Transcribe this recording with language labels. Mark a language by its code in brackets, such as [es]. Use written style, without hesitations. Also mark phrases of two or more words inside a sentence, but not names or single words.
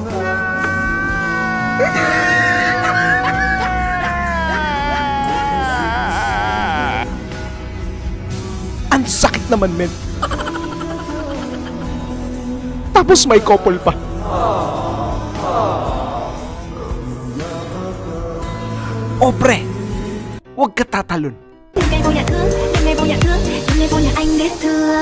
[tl] Ang sakit naman, men. Tapos may couple pa. Oh, pre. Huwag ka tatalon. [vi] Đêm nay vô nhà thương, đêm nay vô nhà thương, đêm nay vô nhà anh để thương.